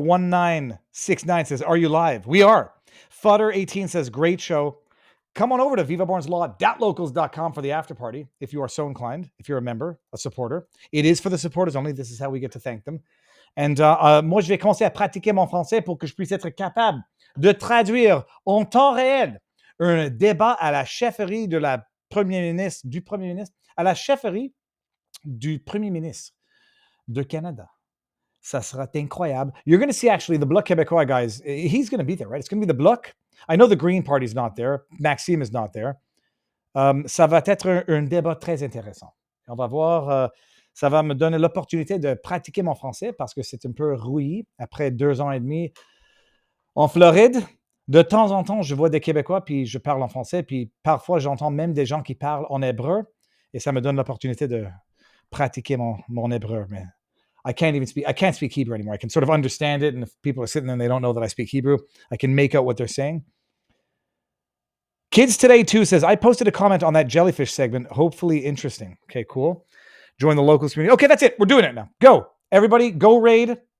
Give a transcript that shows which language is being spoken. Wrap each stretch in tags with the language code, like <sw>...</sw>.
<en>Deanna6201969 says, are you live? We are. Fudder18 says, great show. Come on over to vivabarneslaw.locals.com for the after party if you are so inclined, if you're a member, a supporter. It is for the supporters only. This is how we get to thank them.</en> <fr>And moi, je vais commencer à pratiquer mon français pour que je puisse être capable de traduire en temps réel un débat à la chefferie du Premier ministre, à la chefferie du Premier ministre de Canada. Ça sera incroyable.</fr> <en>You're going to see, actually, the Bloc Québécois, guys. He's going to be there, right? It's going to be the Bloc. I know the Green Party's not there. Maxime is not there.</en> <fr>Ça va être un débat très intéressant. On va voir. Ça va me donner l'opportunité de pratiquer mon français parce que c'est un peu rouillé après 2 ans et demi en Floride. De temps en temps, je vois des Québécois puis je parle en français. Puis parfois, j'entends même des gens qui parlent en hébreu. Et ça me donne l'opportunité de pratiquer mon hébreu.</fr> <en>Mais I can't speak Hebrew anymore. I can sort of understand it. And if people are sitting there and they don't know that I speak Hebrew, I can make out what they're saying. Kids Today 2 says, I posted a comment on that jellyfish segment. Hopefully interesting. Okay, cool. Join the locals community. Okay, that's it. We're doing it now. Go. Everybody, go raid.</en>